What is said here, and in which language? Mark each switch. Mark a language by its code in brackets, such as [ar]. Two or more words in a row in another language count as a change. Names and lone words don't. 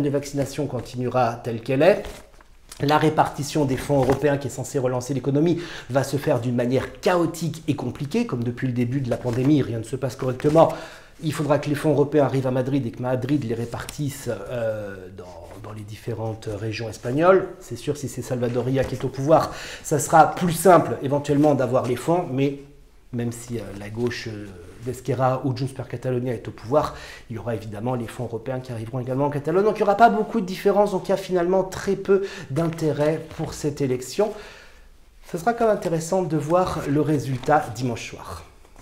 [fr] La campagne de vaccination continuera telle qu'elle est. La répartition des fonds européens qui est censée relancer l'économie va se faire d'une manière chaotique et compliquée, comme depuis le début de la pandémie, rien ne se passe correctement. Il faudra que les fonds européens arrivent à Madrid et que Madrid les répartisse dans les différentes régions espagnoles. C'est sûr, si c'est Salvador Illa qui est au pouvoir, ça sera plus simple éventuellement d'avoir les fonds, mais même si la gauche d'Esquerra ou Junts per Catalunya est au pouvoir, il y aura évidemment les fonds européens qui arriveront également en Catalogne. Donc il n'y aura pas beaucoup de différence, donc il y a finalement très peu d'intérêt pour cette élection. Ce sera quand même intéressant de voir le résultat dimanche soir.